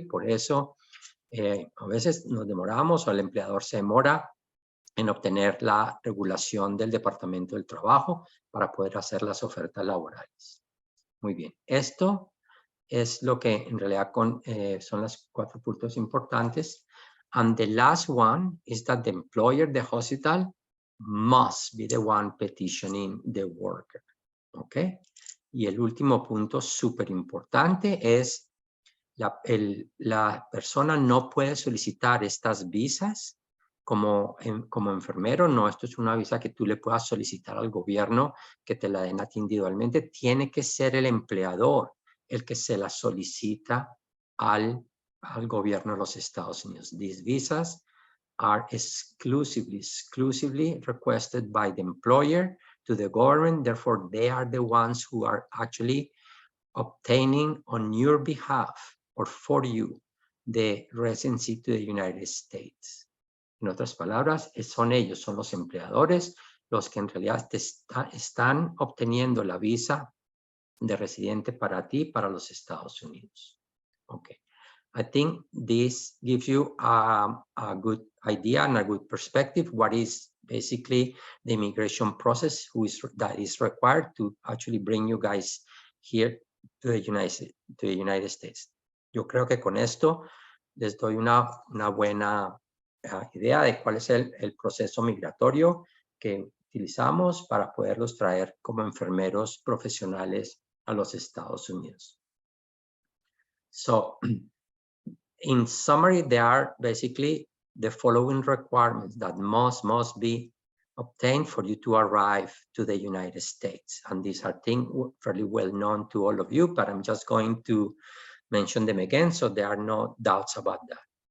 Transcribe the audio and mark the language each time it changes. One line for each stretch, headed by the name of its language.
Spanish: Por eso a veces nos demoramos o el empleador se demora en obtener la regulación del Departamento del Trabajo para poder hacer las ofertas laborales. Muy bien, esto es lo que en realidad son los 4 puntos importantes.
English: And the last one is that the employer, the hospital, must be the one petitioning the worker. ¿Ok?
Spanish: Y el último punto súper importante es la persona no puede solicitar estas visas como enfermero. No, esto es una visa que tú le puedas solicitar al gobierno que te la den a ti individualmente. Tiene que ser el empleador el que se la solicita al gobierno de los Estados Unidos.
English: These visas are exclusively requested by the employer to the government. Therefore, they are the ones who are actually obtaining on your behalf or for you the residency to the United States.
Spanish: En otras palabras, son ellos, son los empleadores, los que en realidad están obteniendo la visa de residente para ti, para los Estados Unidos. Okay.
English: I think this gives you a good idea and a good perspective what is basically the immigration process that is required to actually bring you guys here to the United States.
Spanish: Yo creo que con esto les doy una buena idea de cuál es el proceso migratorio que utilizamos para poderlos traer como enfermeros profesionales a los Estados Unidos.
English: So, in summary, there are basically the following requirements that must be obtained for you to arrive to the United States. And these are things fairly well known to all of you, but I'm just going to mention them again so there are no doubts about that.